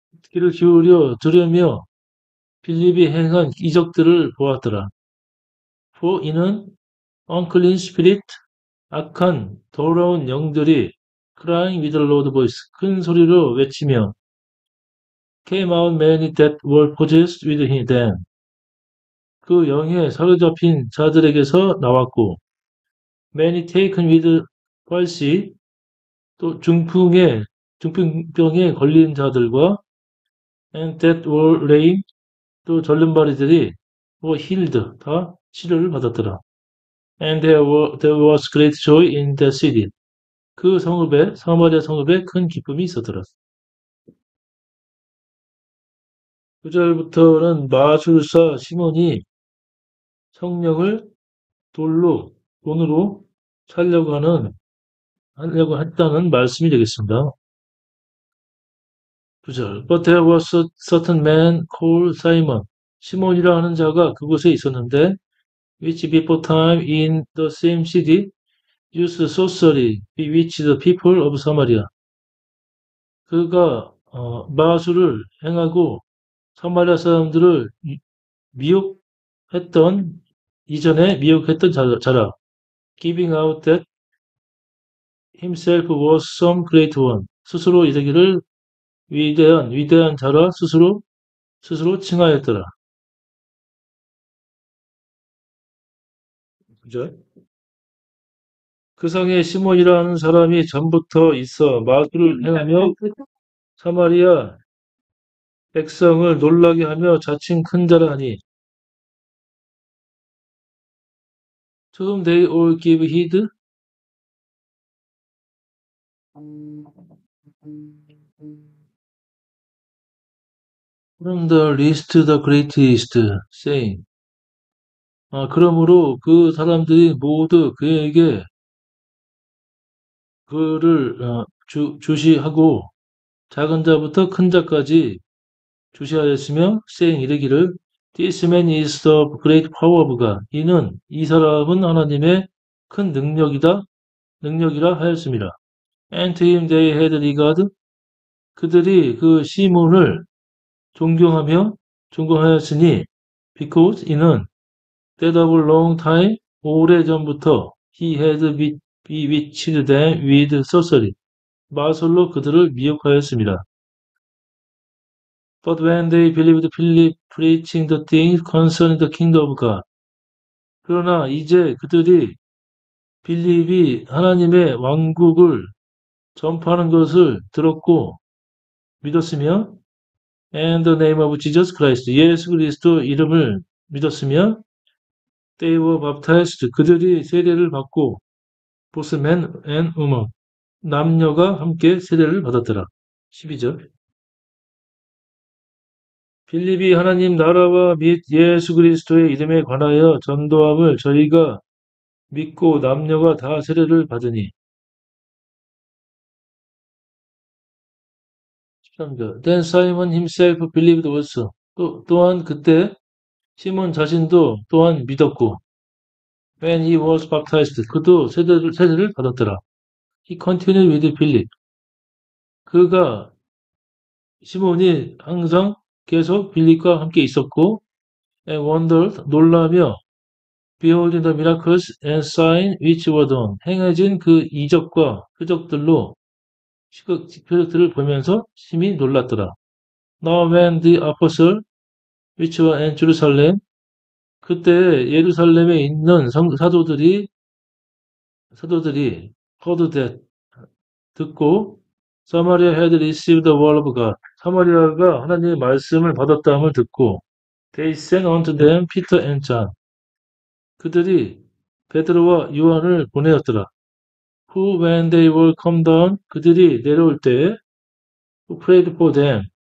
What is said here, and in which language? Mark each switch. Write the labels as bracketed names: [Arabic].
[Korean] 귀를 기울여 들으며 빌립이 행한 이적들을 보았더라. [English] For [Korean] 이는 [English] unclean spirit, [Korean] 악한 더러운 영들이 [English] crying with a loud voice, [Korean] 큰 소리로 외치며 [English] came out many that were possessed with them. [Korean] 그 영에 사로잡힌 자들에게서 나왔고 [English] many taken with palsy, [Korean] 또 중풍병에 걸린 자들과 [English] and that were lame, [Korean] 또 절름발이들이 [English] were healed, [Korean] 다 치료를 받았더라. [English] And there was great joy in the city. [Korean] 그 성읍에, 사마리아 성읍에 큰 기쁨이 있었더라. 9절부터는 마술사 시몬이 성령을 돈으로 하려고 했다는 말씀이 되겠습니다. 9절. [English] But there was a certain man called Simon. [Korean] 시몬이라 하는 자가 그곳에 있었는데, [English] which before time in the same city used sorcery, bewitched the people of Samaria. [Korean] 그가 마술을 행하고 사마리아 사람들을 미혹했던 이전에 미혹했던 자라. [English] Giving out that himself was some great one. [Korean] 스스로 이르기를 위대한 자라 스스로 칭하였더라. 그죠? 그 성에 시몬이라는 사람이 전부터 있어 마술을 행하며 사마리아 백성을 놀라게 하며 자칭 큰 자라 하니 [English] to whom they all give heed from the least to the greatest saying [Korean] 그러므로 그 사람들이 모두 그에게 그를 주시하고 작은 자부터 큰 자까지 주시하였으며 [English] saying [Korean] 이르기를 [English] This man is the great power of God. [Korean] 이 사람은 하나님의 큰 능력이라 하였습니다. [English] And to him they had regard. [Korean] 그들이 그 시몬을 존경하였으니 [English] because [Korean] 이는 [English] that of a long time [Korean] 오래전부터 [English] he had bewitched them with sorcery. [Korean] 마술로 그들을 미혹하였습니다. [English] But when they believed Philip preaching the things concerning the kingdom of God. [Korean] 그러나 이제 그들이 빌립이 하나님의 왕국을 전파하는 것을 들었고 믿었으며 [English] and the name of Jesus Christ, [Korean] 예수 그리스도 이름을 믿었으며 [English] they were baptized, [Korean] 그들이 세례를 받고 [English] both men and women, [Korean] 남녀가 함께 세례를 받았더라. 12절. 빌립이 하나님 나라와 및 예수 그리스도의 이름에 관하여 전도함을 저희가 믿고 남녀가 다 세례를 받으니 13절. [English] Then Simon himself believed also. [Korean] 또한 그때 시몬 자신도 또한 믿었고 [English] when he was baptized [Korean] 그도 세례를 받았더라. [English] He continued with Philip. [Korean] 시몬이 항상 계속 빌립과 함께 있었고 [English] and wondered [Korean] 놀라며 [English] beholding the miracles and signs which were done [Korean] 행해진 그 이적과 표적들로 표적들을 보면서 심히 놀랐더라. [English] Now when the apostles which were in Jerusalem [Korean] 그때 예루살렘에 있는 사도들이 [English] heard that [Korean] 듣고 [English] Samaria had received the word of God. [Korean] 사마리아가 하나님의 말씀을 받았다함을 듣고 [English] they sent unto them Peter and John. [Korean] 그들이 베드로와 요한을 보내었더라. [English] Who when they were come down [Korean] 그들이 내려올 때 [English] who prayed for them.